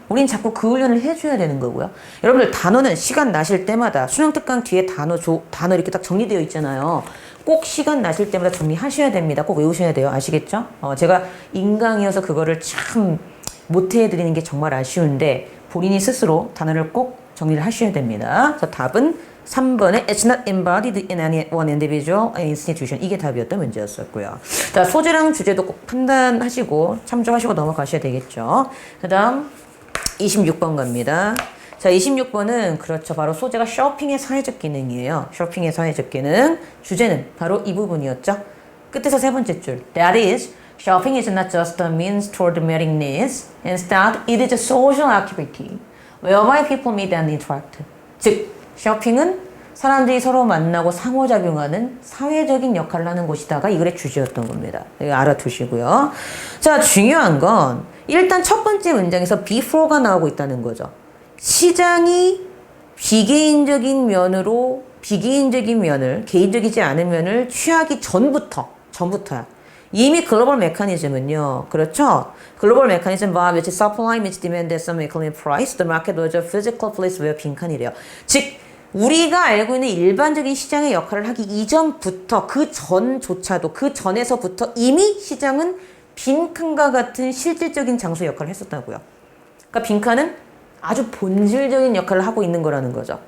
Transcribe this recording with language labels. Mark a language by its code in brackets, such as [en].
[ko] 우린 자꾸 그 훈련을 해줘야 되는 거고요. 여러분들 단어는 시간 나실 때마다 수능 특강 뒤에 단어 이렇게 딱 정리되어 있잖아요. 꼭 시간 나실 때마다 정리하셔야 됩니다. 꼭 외우셔야 돼요. 아시겠죠? 제가 인강이어서 그거를 참 못해드리는 게 정말 아쉬운데 본인이 스스로 단어를 꼭 정리를 하셔야 됩니다. 자, 답은 3번에 [en] It's not embodied in any one individual institution. [ko] 이게 답이었던 문제였었고요. 자, 소재랑 주제도 꼭 판단하시고 참조하시고 넘어가셔야 되겠죠. 그 다음 26번 갑니다. 자, 26번은 그렇죠. 바로 소재가 쇼핑의 사회적 기능이에요. 쇼핑의 사회적 기능. 주제는 바로 이 부분이었죠. 끝에서 세 번째 줄. [en] That is, shopping is not just a means toward meeting needs. Instead, it is a social activity whereby people meet and interact. [ko] 즉, 쇼핑은 사람들이 서로 만나고 상호작용하는 사회적인 역할을 하는 곳이다가 이 글의 주제였던 겁니다. 이거 알아두시고요. 자, 중요한 건 일단 첫 번째 문장에서 before가 나오고 있다는 거죠. 시장이 비개인적인 면을, 개인적이지 않은 면을 취하기 전부터야. 이미 글로벌 메커니즘은요. 그렇죠? [en] 글로벌 메커니즘 by which supply meets demand at some equivalent price, the market was a physical place where [ko] 빈칸이래요. 즉, 우리가 알고 있는 일반적인 시장의 역할을 하기 이전부터 그 전에서부터 이미 시장은 빈칸과 같은 실질적인 장소 역할을 했었다고요. 그러니까 빈칸은 아주 본질적인 역할을 하고 있는 거라는 거죠.